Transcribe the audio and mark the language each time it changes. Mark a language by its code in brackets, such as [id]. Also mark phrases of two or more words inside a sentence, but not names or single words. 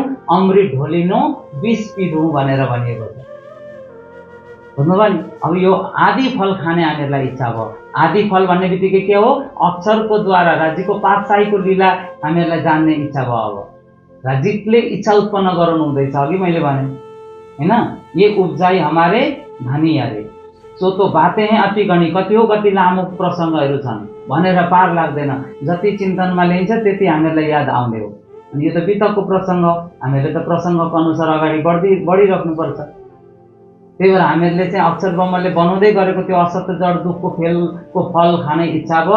[ne] अमृत ढोलिनो विष पिधौँ भनेर भनिएको छ। बुझ्नुभयो नि? अब यो आदि फल खाने हामीहरूलाई इच्छा भयो। आदि फल भन्ने बित्तिकै के हो? अक्षरको द्वारा राज्यको पाठशाहीको लीला हामीहरूलाई जान्ने इच्छा भयो। अब राज्यले इच्छा उत्पन्न गराउनु हुँदैछ। अघि मैले भने होइन, [hi] ये उपजाई हमारे धनी अरे, सो तो बातें हैं अति गणी। [ne] कति हो कति लामो प्रसङ्गहरू छन् भनेर पार लाग्दैन। जति चिन्तनमा लिन्छ त्यति हामीहरूलाई याद आउने हो। अनि यो त वितकको प्रसङ्ग हो, हामीले त प्रसङ्गको अनुसार अगाडि बढिराख्नुपर्छ। त्यही भएर हामीहरूले चाहिँ अक्षर ब्रह्मले बनाउँदै गरेको त्यो असत्य जड दुःखको खेलको फल खाने इच्छा भयो।